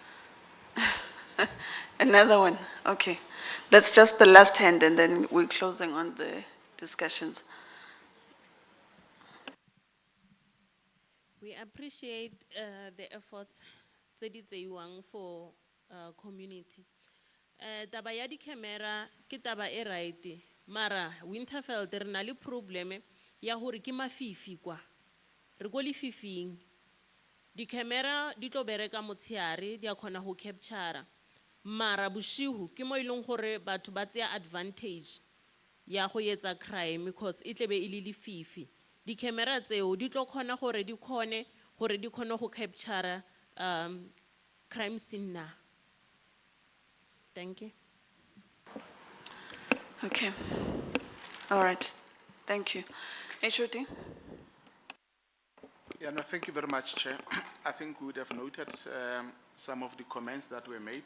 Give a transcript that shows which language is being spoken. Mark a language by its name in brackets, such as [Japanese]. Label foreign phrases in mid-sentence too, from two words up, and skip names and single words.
[English] Another one. Okay. That's just the last hand, and then we're closing on the discussions. We appreciate the efforts for community. [Southern Sotho] Taba ya di camera ke taba e right, mara Winterfeld re na le probleme ya hore ke mafifi kwa. Re go le fifing. Di camera di tlo bereka motsheare di a khona ho capture. Mara boshihu ke mo ileng gore batho ba tsaya advantage ya go etsa [English] crime because it [Southern Sotho] lebe ile le fifi. Di camera tseo di tlo khona gore di khone go [English] capture crime scene [Southern Sotho] na. [English] Thank you. Okay. All right. Thank you. HOD? Yeah, no, thank you very much, Chair. I think we would have noted some of the comments that were made.